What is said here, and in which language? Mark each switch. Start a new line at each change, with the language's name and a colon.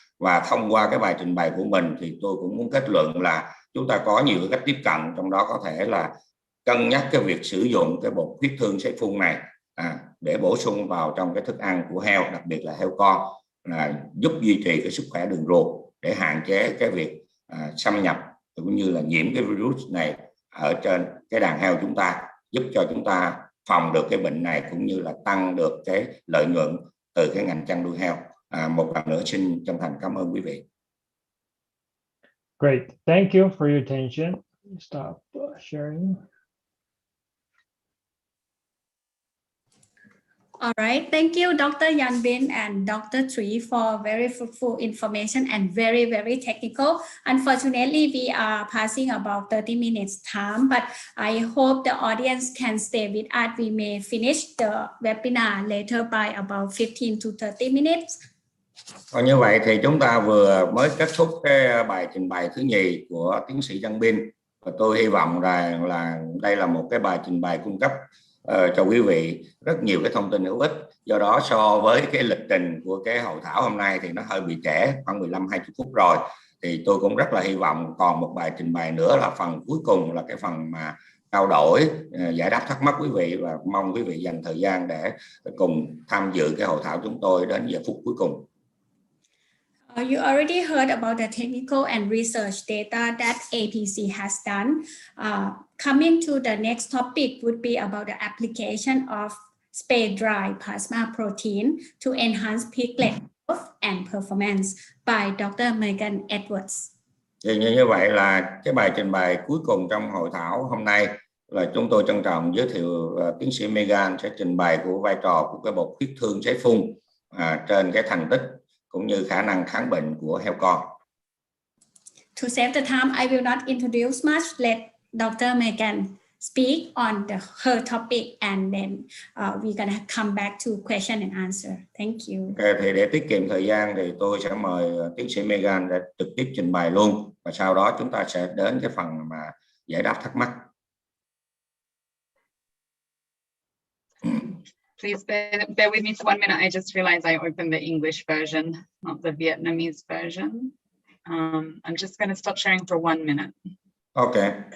Vietnamese: Và thông qua cái bài trình bày của mình thì tôi cũng muốn kết luận là chúng ta có nhiều cái cách tiếp cận, trong đó có thể là cân nhắc cái việc sử dụng cái bột huyết tương sấy phun này để bổ sung vào trong cái thức ăn của heo, đặc biệt là heo con, giúp duy trì cái sức khỏe đường ruột để hạn chế cái việc xâm nhập cũng như là nhiễm cái virus này ở trên cái đàn heo chúng ta, giúp cho chúng ta phòng được cái bệnh này cũng như là tăng được cái lợi nhuận từ cái ngành chăn nuôi heo. Một lần nữa xin chân thành cảm ơn quý vị.
English: Great, thank you for your attention. Stop sharing. All right, thank you, Dr. Yanbin and Dr. Tree, for very fruitful information and very, very technical. Unfortunately, we are passing about 30 minutes time, but I hope the audience can stay with us. We may finish the webinar later by about 15 to 30 minutes.
Vietnamese: Như vậy thì chúng ta vừa mới kết thúc cái bài trình bày thứ nhì của tiến sĩ Yanbin, và tôi hy vọng rằng là đây là một cái bài trình bày cung cấp cho quý vị rất nhiều cái thông tin hữu ích. Do đó so với cái lịch trình của cái hội thảo hôm nay thì nó hơi bị trễ, khoảng 15-20 phút rồi, thì tôi cũng rất là hy vọng còn một bài trình bày nữa là phần cuối cùng, là cái phần mà trao đổi, giải đáp thắc mắc quý vị, và mong quý vị dành thời gian để cùng tham dự cái hội thảo chúng tôi đến giờ phút cuối cùng.
English: You already heard about the technical and research data that APC has done. Coming to the next topic would be about the application of spray-dried plasma protein to enhance piglet growth and performance by Dr. Megan Edwards.
Vietnamese: Thì như vậy là cái bài trình bày cuối cùng trong hội thảo hôm nay là chúng tôi trân trọng giới thiệu tiến sĩ Megan sẽ trình bày của vai trò của cái bột huyết thương sấy phun trên cái thành tích cũng như khả năng kháng bệnh của heo con.
English: To save the time, I will not introduce much. Let Dr. Megan speak on her topic, and then we're gonna come back to question and answer. Thank you.
Vietnamese: Okay, thì để tiết kiệm thời gian thì tôi sẽ mời tiến sĩ Megan để trực tiếp trình bày luôn, và sau đó chúng ta sẽ đến cái phần mà giải đáp thắc mắc.
English: Please bear with me for 1 minute. I just realized I opened the English version, not the Vietnamese version. I'm just going to stop sharing for 1 minute. Okay.